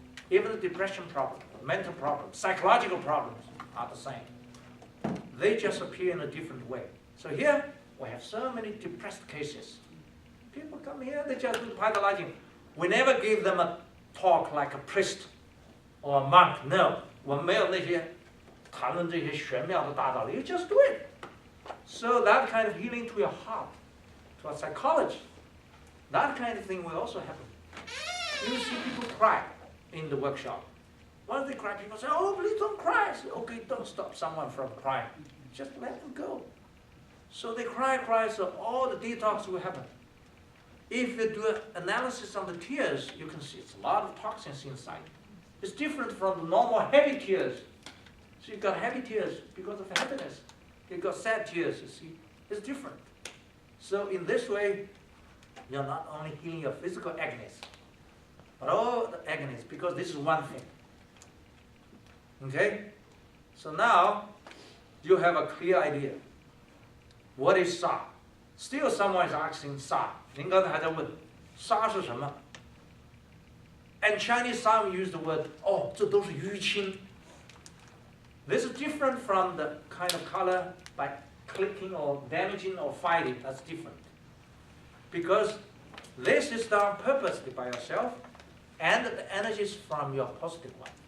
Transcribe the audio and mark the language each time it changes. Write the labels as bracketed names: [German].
[English] Even the depression problem, the mental problem, psychological problems are the same. They just appear in a different way. So here, we have so many depressed cases. People come here, they just do PaidaLajin. We never give them a talk like a priest or a monk. No, [Chinese] 我们没有那些谈论这些玄妙的大道理. [English] You just do it. So that kind of healing to your heart, to our psychology, that kind of thing will also happen. You see people cry in the workshop. Once they cry, people say, oh, please don't cry. I say, okay, don't stop someone from crying. Just let them go. So they cry, so all the detox will happen. If you do an analysis on the tears, you can see it's a lot of toxins inside. It's different from the normal heavy tears. So you've got heavy tears because of happiness. You've got sad tears, you see. It's different. So in this way, you're not only healing your physical agonies, but all the agonies, because this is one thing. Okay? So now, you have a clear idea. What is Sa? Still someone is asking Sa. [Chinese] 您刚才还在问 Sa 是什么? [English] And Chinese some use the word, [Chinese] 哦，这都是淤青. [English] This is different from the kind of color by clicking or damaging or fighting. That's different. Because this is done purposely by yourself, and the energy is from your positive one.